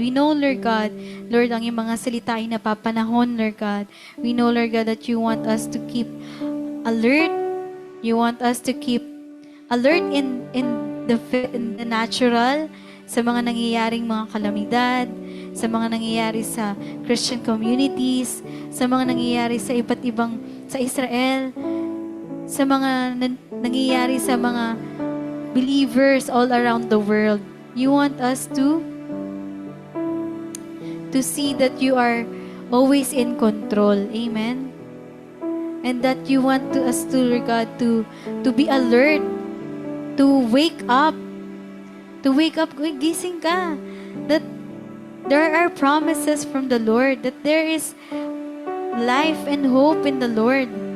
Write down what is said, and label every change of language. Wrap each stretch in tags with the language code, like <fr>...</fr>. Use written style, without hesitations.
<en>We know,</en> <tl>Lord God, Lord, ang iyong mga salita ay napapanahon, Lord God.</tl> <en>We know, Lord God, that you want us to keep alert. You want us to keep alert in the natural,</en> <tl>sa mga nangyayaring mga kalamidad, sa mga nangyayari sa Christian communities, sa mga nangyayari sa iba't ibang, sa Israel, sa mga nangyayari sa mga</tl> <en>believers all around the world. You want us to see that you are always in control. Amen. And that you want us to, Lord God, to be alert, to wake up. To wake up,</en> <tl>gising ka.</tl> <en>That there are promises from the Lord, that there is life and hope in the Lord.</en>